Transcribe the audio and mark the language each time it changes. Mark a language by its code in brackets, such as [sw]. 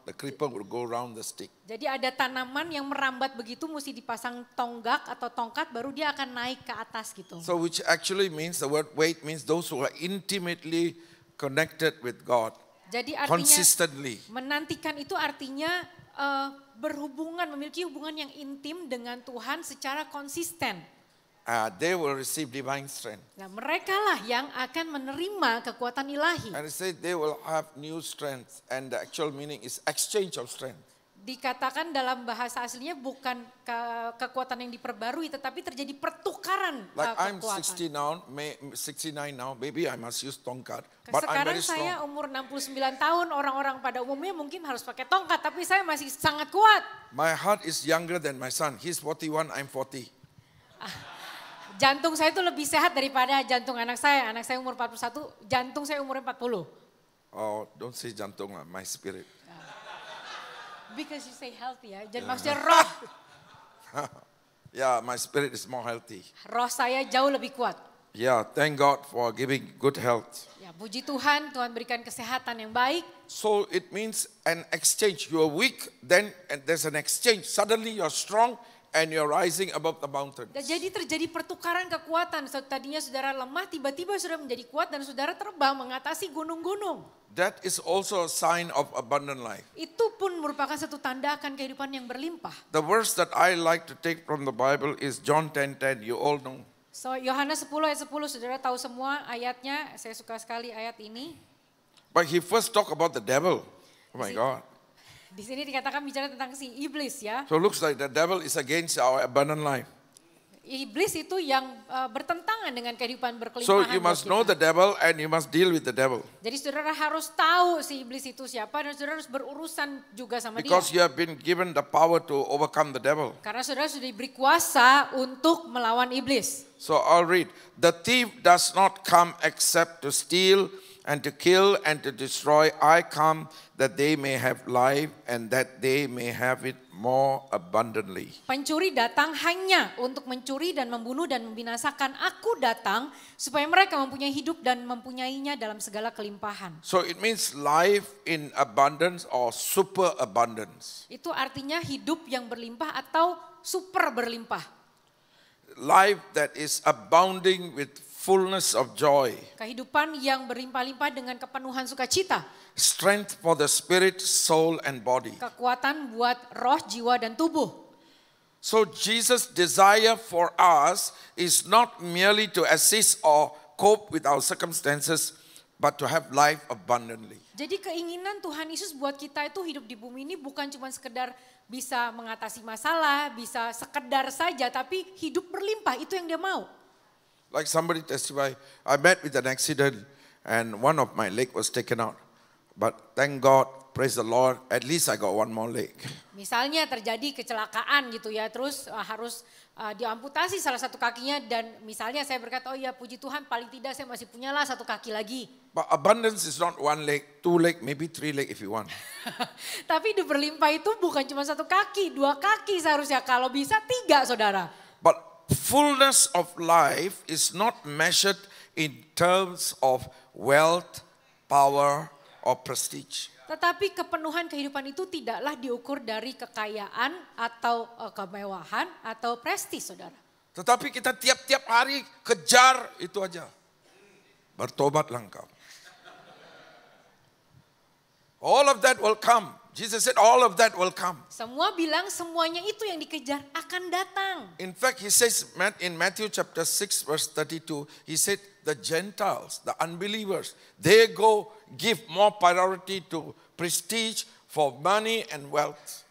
[en] The creeper will go round the stick. [id] Jadi ada tanaman yang merambat begitu, mesti dipasang tonggak atau tongkat, baru dia akan naik ke atas gitu. [en] So which actually means, the word wait means those who are intimately connected with God. [id] Jadi artinya [en] consistently. [id] Menantikan itu artinya berhubungan, memiliki hubungan yang intim dengan Tuhan secara konsisten. [en] They will receive divine strength. [id] Nah, mereka lah yang akan menerima kekuatan ilahi. [en] And it says they will have new strength, and the actual meaning is exchange of strength. [id] Dikatakan dalam bahasa aslinya bukan kekuatan yang diperbarui, tetapi terjadi pertukaran [en] Like I'm [id] kekuatan. [en] 69 now, maybe I must use tongkat, but I'm [id] Sekarang [en] very strong. [id] saya umur 69 tahun, orang-orang pada umumnya mungkin harus pakai tongkat, tapi saya masih sangat kuat. [en] My heart is younger than my son. He's 41, I'm 40. [id] Jantung saya itu lebih sehat daripada jantung anak saya. Anak saya umur 41, jantung saya umur 40. [en] Oh, don't say jantung, my spirit. Because you say healthy ya, [id] jadi maksudnya roh. [en] Yeah, my spirit is more healthy. [id] Roh saya jauh lebih kuat. [en] Yeah, thank God for giving good health. [id] Ya, puji Tuhan, Tuhan berikan kesehatan yang baik. [en] So it means an exchange. You are weak, then and there's an exchange. Suddenly you're strong and you're rising above the mountain. [id] Jadi terjadi pertukaran kekuatan. Tadinya saudara lemah, tiba-tiba saudara menjadi kuat dan saudara terbang mengatasi gunung-gunung. [en] That is also a sign of abundant life. [id] Itu pun merupakan satu tanda akan kehidupan yang berlimpah. [en] The verse that I like to take from the Bible is John 10:10. You all know. [id] So Yohanes 10 ayat 10, saudara tahu semua ayatnya. Saya suka sekali ayat ini. [en] But he first talk about the devil. Oh my God. [id] Di sini dikatakan bicara tentang si iblis ya. [en] So it looks like the devil is against our abundant life. [id] Iblis itu yang bertentangan dengan kehidupan berkelimpahan. [en] So you [id] buat [en] must know [id] kita. [en] the devil and you must deal with the devil. [id] Jadi saudara harus tahu si iblis itu siapa dan saudara harus berurusan juga sama [en] Because you have been given the power to overcome the devil. [id] Karena saudara sudah diberi kuasa untuk melawan iblis. [en] So I'll read. The thief does not come except to steal and to kill and to destroy. I come that they may have life and that they may have it more abundantly. [id] Pencuri datang hanya untuk mencuri dan membunuh dan membinasakan. Aku datang supaya mereka mempunyai hidup dan mempunyainya dalam segala kelimpahan. [en] So it means life in abundance or super abundance. [id] Itu artinya hidup yang berlimpah atau super berlimpah. [en] Life that is abounding with fullness of joy. [id] Kehidupan yang berlimpah-limpah dengan kepenuhan sukacita. [en] Strength for the spirit, soul and body. [id] Kekuatan buat roh, jiwa dan tubuh. [en] So Jesus' desire for us is not merely to assist or cope with our circumstances, but to have life abundantly. [id] Jadi keinginan Tuhan Yesus buat kita itu hidup di bumi ini bukan cuma sekedar bisa mengatasi masalah, bisa sekedar saja, tapi hidup berlimpah, itu yang dia mau. [en] Like somebody testify, I met with an accident and one of my leg was taken out. But thank God, praise the Lord, at least I got one more leg. [id] Misalnya terjadi kecelakaan gitu ya, terus harus diamputasi salah satu kakinya dan misalnya saya berkata, oh ya puji Tuhan paling tidak saya masih punyalah satu kaki lagi. [en] But abundance is not one leg, two leg, maybe three leg if you want. [id] Tapi hidup berlimpah itu bukan cuma satu kaki, dua kaki seharusnya, kalau bisa tiga saudara. [en] But fullness of life is not measured in terms of wealth, power, or prestige. [id] Tetapi kepenuhan kehidupan itu tidaklah diukur dari kekayaan atau kemewahan atau prestis saudara. Tetapi kita tiap-tiap hari kejar itu aja. Bertobatlah engkau. [en] All of that will come Jesus said all of that will come. [id] Semua bilang semuanya itu yang dikejar akan datang. [en] In fact, he says in Matthew chapter 6 verse 32, he said the Gentiles, the unbelievers, they go give more priority to prestige for money and wealth.